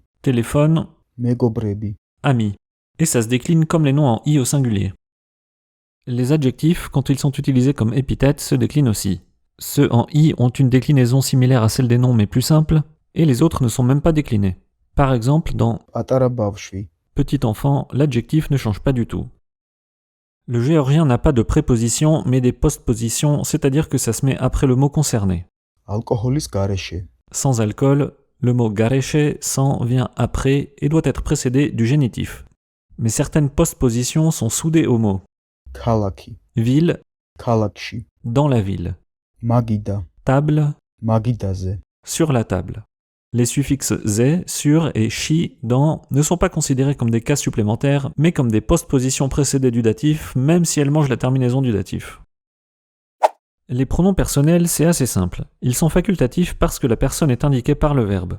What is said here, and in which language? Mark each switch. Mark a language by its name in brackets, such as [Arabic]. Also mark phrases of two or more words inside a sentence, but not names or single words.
[French] Téléphone, [Georgian] მეგობრები. [French] ami. Et ça se décline comme les noms en i au singulier. Les adjectifs, quand ils sont utilisés comme épithètes, se déclinent aussi. Ceux en i ont une déclinaison similaire à celle des noms mais plus simple, et les autres ne sont même pas déclinés. Par exemple, dans [Georgian] პატარა ბავშვი. [French] petit enfant, l'adjectif ne change pas du tout. Le géorgien n'a pas de préposition, mais des postpositions, c'est-à-dire que ça se met après le mot concerné. [Georgian] ალკოჰოლის გარეშე. [French] Sans alcool, le mot gareche, sans, vient après et doit être précédé du génitif. Mais certaines postpositions sont soudées au mot. [Georgian] ქალაქი. [French] Ville, [Georgian] ქალაქში. [French] dans la ville. [Georgian] მაგიდა. [French] Table, [Georgian] მაგიდაზე. [French] sur la table. Les suffixes ze, sur et chi, dans ne sont pas considérés comme des cas supplémentaires, mais comme des postpositions précédées du datif, même si elles mangent la terminaison du datif. Les pronoms personnels, c'est assez simple. Ils sont facultatifs parce que la personne est indiquée par le verbe.